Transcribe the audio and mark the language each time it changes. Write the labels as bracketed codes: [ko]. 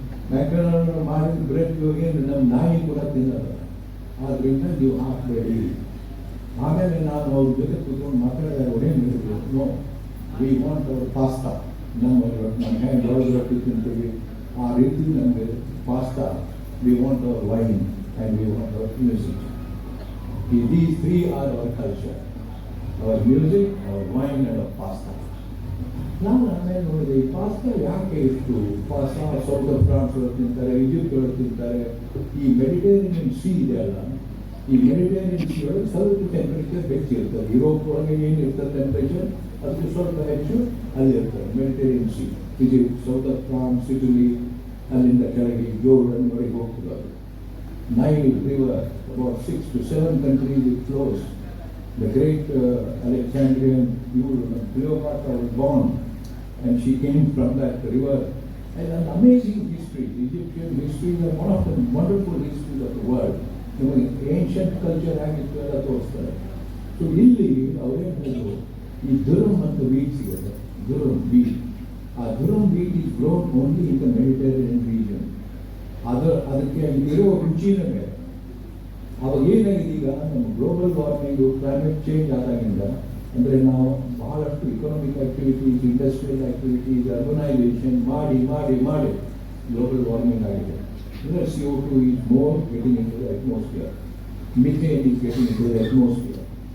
[kn] McDonald ಮಾಡಿದ bread ಇವಾಗ ನಮ್ಮ ನಾಯಿ ಕೂಡ ತಿನ್ನಲ್ಲ, ಆದ್ದರಿಂದ ನೀವು ಹಾಕಬೇಡಿ. ಆಮೇಲೆ ನಾನು ಅವ್ರ ಜೊತೆ ಕೂತ್ಕೊಂಡು ಮಾತಾಡಿದಾಗ ಏನು ಹೇಳಿದ್ರು, [en] No we want our pasta. [kn] ನಮ್ಮ ಹ್ಯಾಂಡ್ ಜೋಳದ ರೊಟ್ಟಿ ತಿಂತೀವಿ, ಆ ರೀತಿ ನಮಗೆ pasta. [en] We want our wine and we want our music. These three are our culture. Our music, our wine and our pasta. [kn] ನಾನು ಆಮೇಲೆ ನೋಡಿದೆ, ಈ ಪಾಸ್ತಾ ಯಾಕೆ ಇಷ್ಟು? ಪಾಸ್ತಾ ಸೌತ್ ಆಫ್ ಫ್ರಾನ್ಸ್ ಒಳಗೆ ತಿಂತಾರೆ, ಈಜಿಪ್ಟ್ ಒಳಗೆ ತಿಂತಾರೆ. ಈ ಮೆಡಿಟೇರಿಯನ್ ಸಿ ಇದೆಯಲ್ಲ, ಈ ಮೆಡಿಟೇರಿಯನ್ ಸಿ ಒಳಗೆ ಸ್ವಲ್ಪ ಟೆಂಪ್ರೇಚರ್ ಹೆಚ್ಚಿರ್ತದೆ. ಯುರೋಪ್ ಒಳಗೆ ಏನು ಇರ್ತದೆ ಟೆಂಪ್ರೇಚರ್, ಅದಕ್ಕೆ ಸ್ವಲ್ಪ ಹೆಚ್ಚು ಅಲ್ಲಿ ಇರ್ತದೆ. Mediterranean C, Egypt, south of France, Italy, ಅಲ್ಲಿಂದ ಕೆಳಗೆ ಜೋರ್ಡನ್ವರೆಗೆ ಹೋಗ್ತದೆ. ಅದು [en] Nile River, about 6 to 7 countries it flows. The great Alexandrian Cleopatra was born, and she came from that river. And an amazing history. Egyptian history is one of the wonderful histories of the world. [kn] ನಿಮಗೆ ancient culture ಆಗಿತ್ತು ಎಲ್ಲ ತೋರಿಸ್ತಾರೆ. So ಇಲ್ಲಿ ಅವರೇನು ಹೇಳಿದ್ರು, ಈ ದುರಮ್ ಮತ್ತು wheat ಸಿಗುತ್ತೆ, ದುರಮ್ ವೀಟ್. [en] ಆ durum wheat is grown only in the Mediterranean region. [kn] ಅದಕ್ಕೆ ಇರೋ ರುಚಿನೇ ಬೇರೆ. ಅವಾಗ ಏನಾಗಿದೆ, ಈಗ ನಮ್ಮ ಗ್ಲೋಬಲ್ ವಾರ್ಮಿಂಗು, ಕ್ಲೈಮೇಟ್ ಚೇಂಜ್ ಆದಾಗಿಂದ, ಅಂದರೆ ನಾವು ಬಹಳಷ್ಟು economic activities, industrial activities, urbanisation ಮಾಡಿ ಮಾಡಿ ಮಾಡಿ ಗ್ಲೋಬಲ್ ವಾರ್ಮಿಂಗ್ ಆಗಿದೆ. ಅಂದರೆ [en] CO2 is more getting into the atmosphere. Methane is getting into the atmosphere.